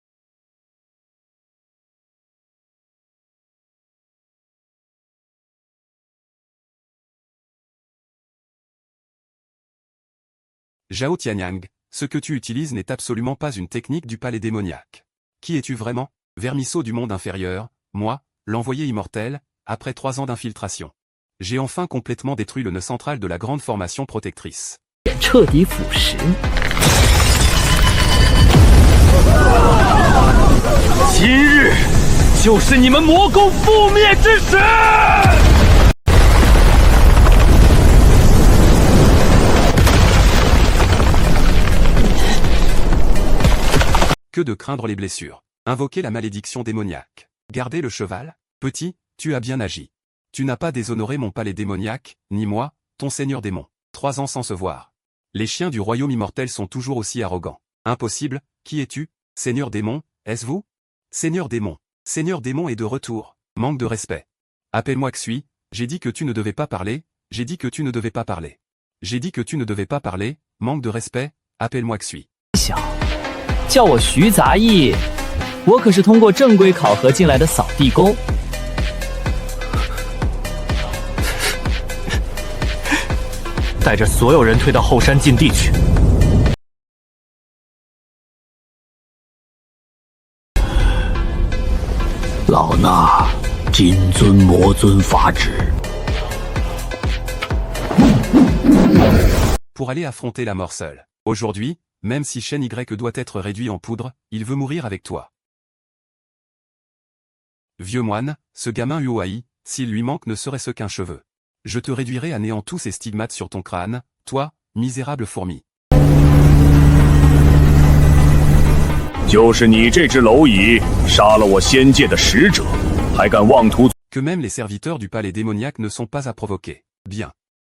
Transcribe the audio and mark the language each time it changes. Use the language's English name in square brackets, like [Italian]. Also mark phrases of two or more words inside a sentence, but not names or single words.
[French] Zhao Tianyang, ce que tu utilises n'est absolument pas une technique du palais démoniaque. Qui es-tu vraiment? Vermisseau du monde inférieur, moi, l'envoyé immortel, après 3 ans d'infiltration. J'ai enfin complètement détruit le nœud central de la grande formation protectrice. [Chinese] 彻底腐蚀。今日就是你们魔宫覆灭之时！ [French] Que de craindre les blessures. Invoquer la malédiction démoniaque. Garder le cheval. Petit, tu as bien agi. Tu n'as pas déshonoré mon palais démoniaque, ni moi, ton seigneur démon. 3 ans sans se voir. Les chiens du royaume immortel sont toujours aussi arrogants. Impossible, qui es-tu? Seigneur démon, est-ce vous? Seigneur démon. Seigneur démon est de retour. Manque de respect. Appelle-moi Xui, j'ai dit que tu ne devais pas parler, j'ai dit que tu ne devais pas parler. J'ai dit que tu ne devais pas parler, manque de respect, appelle-moi Xui. [Chinese] 想叫我徐杂役，我可是通过正规考核进来的扫地工。带着所有人退到后山禁地去。老衲谨遵魔尊法旨。 [French] Pour aller affronter la mort seule. Aujourd'hui, même si Shen Y doit être réduit en poudre, il veut mourir avec toi. Vieux moine, ce gamin Uoai, s'il lui manque ne serait-ce qu'un cheveu. Je te réduirai à néant tous ces stigmates sur ton crâne, toi, misérable fourmi. [Chinese] 就是你这只蝼蚁，杀了我仙界的使者，还敢妄图。 [French] Que même les serviteurs du palais démoniaque ne sont pas à provoquer. Bien.